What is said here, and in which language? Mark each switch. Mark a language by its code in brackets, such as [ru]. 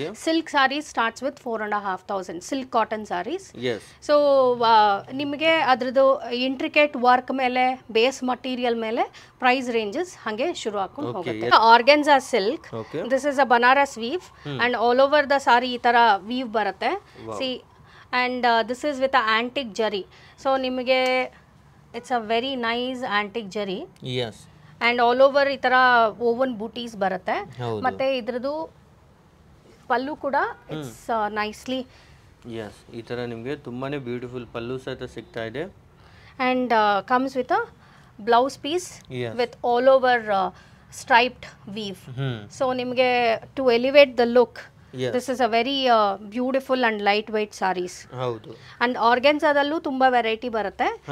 [en] Silk saris starts with 4500 silk cotton saris. [kn] So ನಿಮಗೆ ಅದ್ರದ್ದು intricate work ಮೇಲೆ ಬೇಸ್ ಮಟೀರಿಯಲ್ ಮೇಲೆ ಪ್ರೈಸ್ ರೇಂಜಸ್ ಹಂಗೆ ಶುರು ಹಾಕೊಂಡು ಹೋಗುತ್ತೆ. [en] organza silk, this is a Banaras weave and all over the sari [kn] ಈ ತರ ವೀವ್ ಬರುತ್ತೆ. [en] See and this is with a antique jari. So nimage it's a very nice antique jari. Yes. And all over itara woven booties barutte. [kn] Matte idradu pallu kuda [en] it's nicely. [kn] Yes, ee tara nimage tumbane beautiful pallu saita sigta ide. [en] And comes with a blouse piece. Yes. With all over striped weave. [kn] So nimage [en] to elevate the look. Yes. This is a very beautiful and lightweight sarees. [kn] ಹೌದು. And organzadallu ತುಂಬಾ variety ಬರುತ್ತೆ.